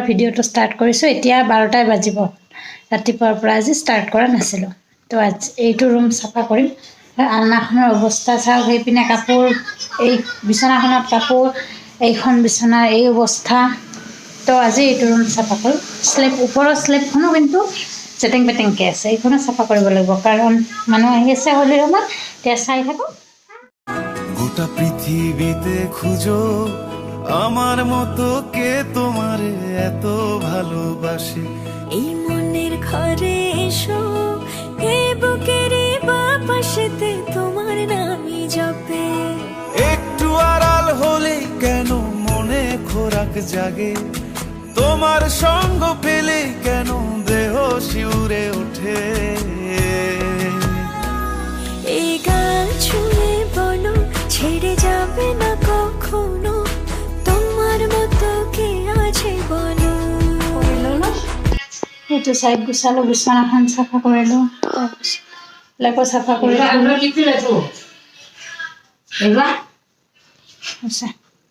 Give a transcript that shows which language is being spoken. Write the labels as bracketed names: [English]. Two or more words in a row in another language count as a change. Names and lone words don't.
[Assamese] ভিডিঅ'টো ষ্টাৰ্ট কৰিছোঁ এতিয়া 12টাই বাজিব ৰাতিপুৱাৰ পৰা আজি ষ্টাৰ্ট কৰা নাছিলোঁ তো আজি এইটো ৰুম চাফা কৰিম আলনাখনৰ অৱস্থা চাওক সেইপিনে কাপোৰ এই বিছনাখনত কাপোৰ এইখন বিছনাৰ এই অৱস্থা তো আজি এইটো ৰুম চাফা কৰোঁ স্লেব ওপৰৰ স্লেবখনো কিন্তু চেটেং পেটেংকৈ আছে এইখনো চাফা কৰিব লাগিব কাৰণ মানুহ আহি আছে হোলী ৰুমত এতিয়া চাই থাকোঁ [Bangla] গোটা পৃথিবীতে খুঁজো আমার মতো কে তোমার এত ভালোবাসে এই মনের ঘরে এসো এই বুকের বাপাশেতে তোমার নামই জপে একটু আড়াল হলে কেন মনে খোরাক জাগে তোমার সঙ্গ পেলে কেন দেহ শিউরে ওঠে এই গান ছুঁয়ে বলো ছেড়ে যাবে না কখনো তোমার মতো কে আছে বলো [Assamese] এইটো চাইড গুচালোঁ বিছনাখন চাফা কৰিলোঁ তাৰপিছত লেপৰ চাফা কৰিলোঁ